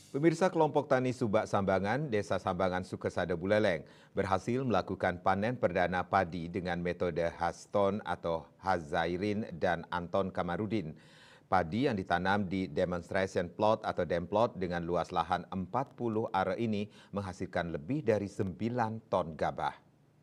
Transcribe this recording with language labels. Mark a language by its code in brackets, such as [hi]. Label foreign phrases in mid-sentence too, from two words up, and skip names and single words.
[id] Pemirsa kelompok tani Subak Sambangan, Desa Sambangan Sukesada Buleleng, berhasil melakukan panen perdana padi dengan metode Haston atau Hazairin dan Anton Kamarudin. Padi yang ditanam di [en] demonstration plot [id] atau demplot dengan luas lahan 40 are ini menghasilkan lebih dari 9 ton gabah.